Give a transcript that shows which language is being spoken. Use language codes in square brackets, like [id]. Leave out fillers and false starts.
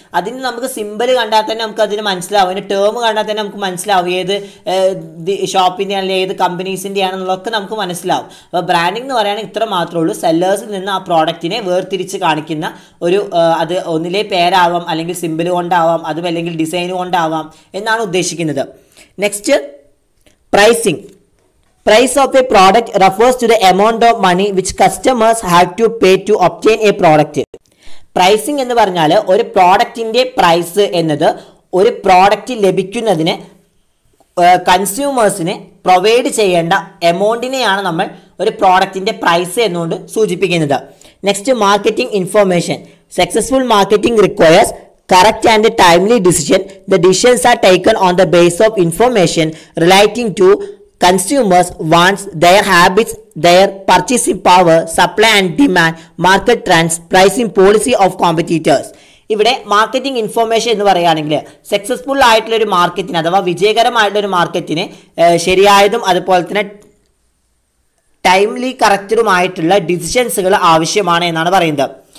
[ml] അതിന് നമുക്ക് സിമ്പിൾ കണ്ടാൽ തന്നെ നമുക്ക് അതിന് മനസ്സിലാവും, അതിൻ്റെ ടേം കണ്ടാൽ തന്നെ നമുക്ക് മനസ്സിലാവും ഏത് ഷോപ്പിൻ്റെ അല്ലെങ്കിൽ ഏത് കമ്പനീസിൻ്റെ ആണെന്നുള്ളതൊക്കെ നമുക്ക് മനസ്സിലാവും. അപ്പോൾ ബ്രാൻഡിങ് എന്ന് പറയുകയാണെങ്കിൽ ഇത്ര മാത്രമേ ഉള്ളൂ. സെല്ലേഴ്സിൽ നിന്ന് ആ പ്രോഡക്റ്റിനെ വേർതിരിച്ച് കാണിക്കുന്ന ഒരു, അത് ഒന്നിലെ പേരാവാം, അല്ലെങ്കിൽ സിമ്പിൾ കൊണ്ടാവാം, അതും അല്ലെങ്കിൽ ഡിസൈൻ കൊണ്ടാവാം എന്നാണ് ഉദ്ദേശിക്കുന്നത്. [en] Next, pricing. Price of a product refers to the amount of money which customers have to pay to obtain a product. [ml] Pricing എന്ന് പറഞ്ഞാൽ ഒരു പ്രോഡക്റ്റിൻ്റെ പ്രൈസ് എന്നത് ഒരു പ്രോഡക്റ്റ് ലഭിക്കുന്നതിന് കൺസ്യൂമേഴ്സിന് പ്രൊവൈഡ് ചെയ്യേണ്ട എമൗണ്ടിനെയാണ് നമ്മൾ ഒരു പ്രോഡക്റ്റിൻ്റെ പ്രൈസ് എന്നുകൊണ്ട് സൂചിപ്പിക്കുന്നത്. [en] Next, marketing information. Successful marketing requires correct and timely decision. The decisions are taken on the basis of information relating to consumers' wants, their habits, their purchasing power, supply and demand, market trends, pricing policy of competitors. [ml] ഇവിടെ marketing information എന്ന് പറയുകയാണെങ്കിൽ successful ആയിട്ടുള്ളൊരു മാർക്കറ്റിന്, അഥവാ വിജയകരമായിട്ടുള്ളൊരു മാർക്കറ്റിന് ശരിയായതും അതുപോലെ തന്നെ timely കറക്റ്റഡുമായിട്ടുള്ള ഡിസിഷൻസുകൾ ആവശ്യമാണ് എന്നാണ് പറയുന്നത്.